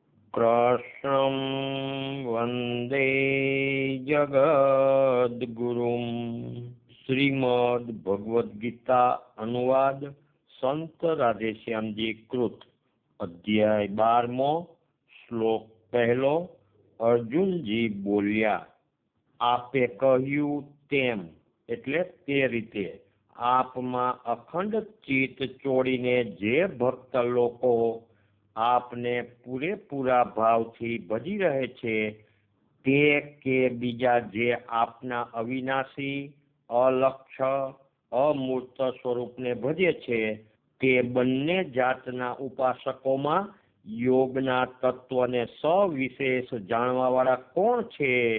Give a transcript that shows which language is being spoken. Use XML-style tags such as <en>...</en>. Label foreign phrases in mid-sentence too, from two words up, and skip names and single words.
<sa>कृष्णं वन्दे जगद्गुरुं।</sa> <hi>श्रीमद् भगवद गीता अनुवाद संत राधेश्याम जी कृत।</hi> <gu>અધ્યાય 12 શ્લોક પહેલો। અર્જુનજી બોલ્યા, आपे કહ્યું તેમ એટલે તે રીતે આપમાં અખંડ ચિત્ત ચોડીને જે ભક્ત લોકો આપને પૂરેપૂરા ભાવથી ભજી રહે છે તે કે બીજા જે આપના અવિનાશી અલક્ષ્ય અમૂર્ત સ્વરૂપને ભજે છે તે બંને જાતના ઉપાસકોમાં યોગના તત્વને સવિશેષ જાણવાવાળા કોણ છે?</gu>